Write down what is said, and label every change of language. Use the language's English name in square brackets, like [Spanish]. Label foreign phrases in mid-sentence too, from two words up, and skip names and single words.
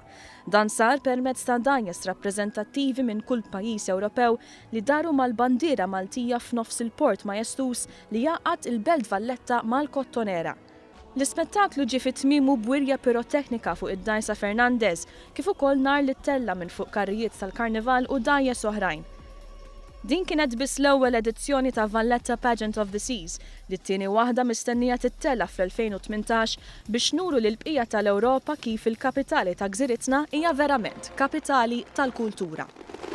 [Maltese] Dan sar permezz ta' danjes rappreżentattivi minn kull pajjiż Ewropew li daru mal-bandiera Maltija f'nofs il-port majestus li jaqgħad il-Belt Valletta mal-Kottonera. L-ispettaklu ġie fit-tmiemu b'wirja piroteknika fuq id-Dajsa Fernandez kif ukoll nar li tella minn fuq karrijiet tal-karnival u dajjes oħrajn. Din kienet biss l-ewwel edizzjoni ta' Valletta Pageant of the Seas li t-tieni waħda mistennija tittella fl-2018 biex nuru lill-bqija tal-Ewropa kif il-kapitali ta' gżiritna hija verament kapitali tal-kultura.